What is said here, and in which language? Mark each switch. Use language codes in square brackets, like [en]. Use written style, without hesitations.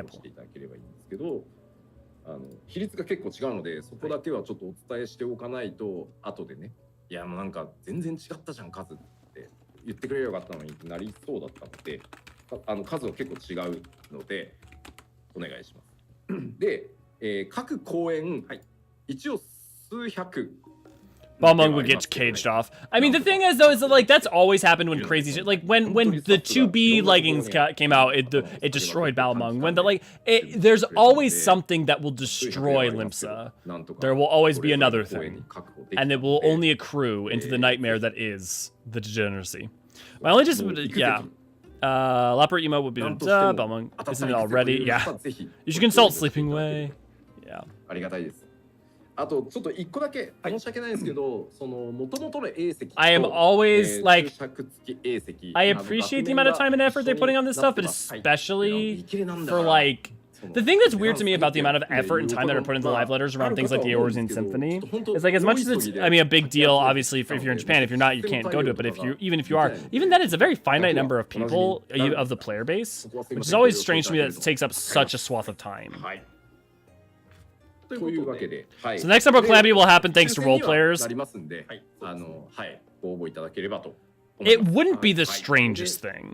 [ja] 応募していただければいいんですけど、比率が結構違うので、そこだけはちょっとお伝えしておかないと、後でね、いやもうなんか全然違ったじゃん数って言ってくれればよかったのにってなりそうだったので、数は結構違うのでお願いします。で、各公演、一応数百。 [en] Balmung would get caged off. I mean, the thing is, though, is that, like, that's always happened when crazy shit. Like, when the 2B leggings came out, it destroyed Balmung. When the, like, there's always something that will destroy Limsa. There will always be another thing. And it will only accrue into the nightmare that is the degeneracy. My only just, yeah. Lapra emo would be Balmung. Isn't it already? Yeah. You should consult Sleeping Way. Yeah. [ja] ありがたいです。あとちょっと一個だけ申し訳ないんですけど、その元々の A 席と [en] I am always like [ja] 注釈付き A 席 [en] I appreciate the amount of time and effort they're putting on this stuff, but especially for like the thing that's weird to me about the amount of effort and time that are put into live letters around things like the Eorzean Symphony is like as much as it's I mean a big deal obviously if you're in Japan. If you're not, you can't go to it, but if you even then it's a very finite number of people of the player base, which is always strange to me that it takes up such a swath of time. [ja] というわけで、はい。 [en] So the next number of calamity will happen thanks to role players. [ja] なりますんで、ご応募いただければと。 [en] It wouldn't be the strangest thing.